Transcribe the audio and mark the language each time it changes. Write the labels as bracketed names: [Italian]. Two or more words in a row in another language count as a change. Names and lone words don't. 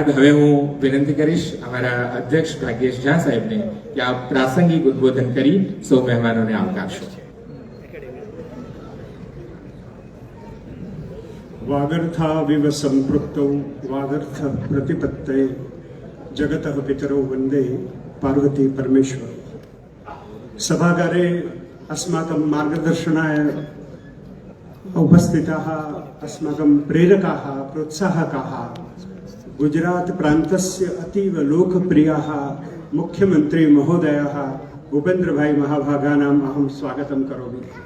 [Gujarati] હવે હું વિનંતી કરીશ અમારા અધ્યક્ષ ભાગ્યેશ ઝા સાહેબને કે આપ પ્રાસંગિક ઉદ્બોધન કરી સૌ મહેમાનોને આવકારશો. [Sanskrit] वागर्थाविव संपृक्तौ वागर्थ प्रतिपत्तये जगतः पितरौ वंदे पार्वती परमेश्वर. સભાગારે अस्माकं मार्गदर्शनाय उपस्थिताः अस्माकं प्रेरकाः प्रोत्साहकाः गुजरात प्रान्तस्य अतीव लोकप्रियाः मुख्यमंत्री महोदयाः भूपेन्द्रभाई महाभागानाम् अहं स्वागतं करोमि.